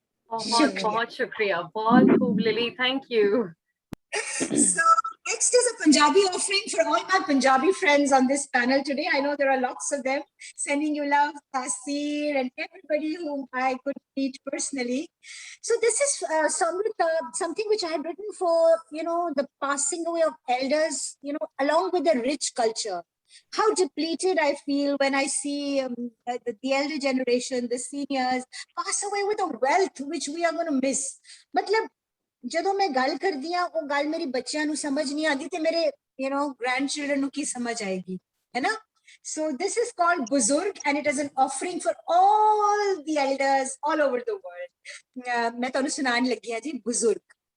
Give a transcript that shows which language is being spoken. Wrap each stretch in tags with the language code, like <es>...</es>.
<hi>बहुत शुक्रिया, बहुत खूब lily,</hi> <en>Thank you. So Next is a Punjabi offering for all my Punjabi friends on this panel today. I know there are lots of them sending you love, Tasir, and everybody whom I could meet personally. So this is Somrita, something which I had written for, the passing away of elders, along with the rich culture. How depleted I feel when I see the elder generation, the seniors, pass away with a wealth which we are going to miss.</en> <pa>मतलब ਜਦੋਂ ਮੈਂ ਗੱਲ ਕਰਦੀ ਆ ਉਹ ਗੱਲ ਮੇਰੀ ਬੱਚਿਆਂ ਨੂੰ ਸਮਝ ਨਹੀਂ ਆਉਂਦੀ ਤੇ ਮੇਰੇ grandchildren ਨੂੰ ਕੀ ਸਮਝ ਆਏਗੀ ਹੈ ਨਾ</pa> <en>so this is called buzurg and it is an offering for all the elders all over the world</en> <pa>ਮੈਂ ਤੁਹਾਨੂੰ ਸੁਣਾਉਣ ਲੱਗੀ ਆ ਜੀ buzurg</pa>